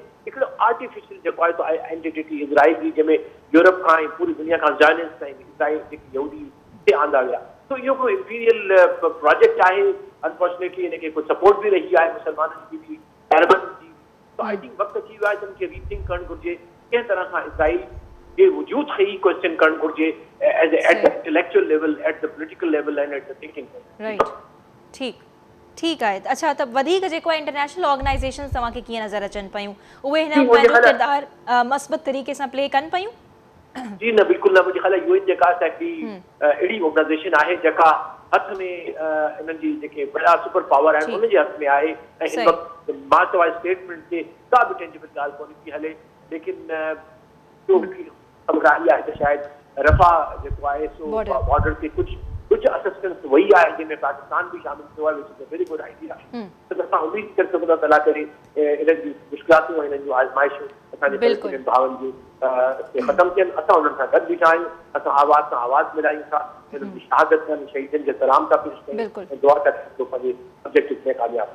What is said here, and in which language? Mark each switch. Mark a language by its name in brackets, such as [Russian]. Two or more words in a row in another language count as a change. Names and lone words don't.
[Sindhi] हिकिड़ो आर्टिफिशियल जेको आहे तो आइडेंटिटी इज़राइल जी, जंहिंमें यूरोप खां ऐं पूरी दुनिया खां ज़ायनिस्ट ऐं इज़राइल जेकी यहूदी हिते आंदा विया, तो इहो कोई [English] imperial project [Sindhi] आहे। अनफॉर्चुनेटली इनखे कोई सपोर्ट बि रही आहे मुसलमाननि जी बि, अरबनि जी। तो [English] I think [Sindhi] वक़्तु अची वियो आहे त उनखे रीथिंक करणु घुरिजे, कंहिं तरह सां इज़राइल जे वजूद खे ई क्वेश्चन करणु घुरिजे [English] at the intellectual level, at the political level and at the thinking level. [Sindhi] राइट, ठीक आहे। अच्छा, त वधीक जेको आहे [English] international organisations [Sindhi] तव्हांखे कीअं नज़र अचनि पियूं, उहे हिन पंहिंजो किरदारु मस्बत तरीक़े सां प्ले कनि पियूं? जी न, बिल्कुलु न। मुंहिंजे ख़्याल UN जेका हिकिड़ी अहिड़ी ऑर्गेनाइज़ेशन आहे जेका हथ में इन्हनि जी जेके वॾा [English] super power [Sindhi] आहिनि उनजे हथ में आहे, ऐं हिन वक़्तु मां चवां स्टेटमेंट ते का बि टेंजिबल ॻाल्हि कोन्हे थी हले। लेकिन जो हिकिड़ी ख़बर आई आहे त शायदि रफ़ा जेको आहे सो बॉर्डर ते कुझु असिस्टेंस वई आहे, जंहिंमें पाकिस्तान बि शामिल थियो आहे, विच में [English] very good idea. [Sindhi] त असां उमेद करे सघूं था त अला करे इन्हनि जी मुश्किलातूं ऐं इन्हनि जूं आज़माइशूं असांजे फ़लस्तीनी भाउरनि जूं ख़तमु थियनि। असां उन्हनि सां गॾु बीठा आहियूं, असां आवाज़ सां आवाज़ मिलायूं था, हिननि जी शहादत कनि, शहीदनि खे सलाम था पेश कयूं ऐं दुआ था कयूं पंहिंजे ऑब्जेक्टिव में कामयाब।